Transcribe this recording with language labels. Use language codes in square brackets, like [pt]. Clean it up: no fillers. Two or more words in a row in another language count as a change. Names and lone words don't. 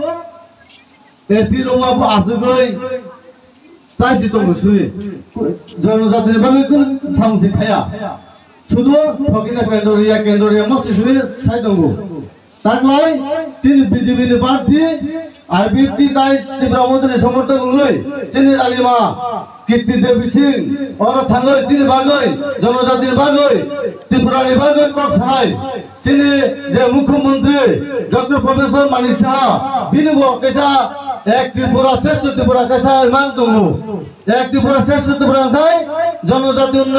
[trp] एसी रंगा आसुगै चाइसि दंसुइ जनजातिनि बागै सामसि खाया शुधु फकिना केन्द्रीय मस्तिसुइ साइ दंगो ताकलाय चिनि बीजेपीनि प्रार्थी आइपिएफटी ताइ त्रिपुरा मन्त्रि समर्थक हङै चिनि रानीमा कीर्ति देवी सिंह और थाङै चिनि बागै जनजातिनि बागै त्रिपुरानि बागै कक सानाय चिनि जे मुख्यमंत्री डॉक्टर प्रोफेसर मानिक साहा बिनिबो कैसा एक त्रिपुरा श्रेष्ठ त्रिपुरा कैसा मान दंगो एक त्रिपुरा श्रेष्ठ त्रिपुरा खाय जनजाति